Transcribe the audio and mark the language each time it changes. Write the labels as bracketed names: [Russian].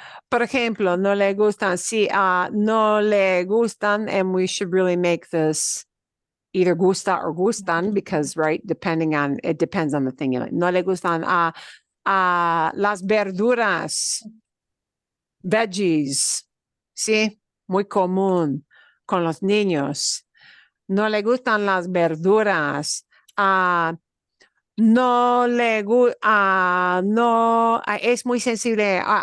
[Spanish] Por ejemplo, no le gustan, sí. No le gustan, [English] and we should really make this either gusta or gustan because, right, it depends on the thing. [Spanish] No le gustan las verduras, veggies, sí. Muy común con los niños. No le gustan las verduras. No le gusta, no, es muy sensible.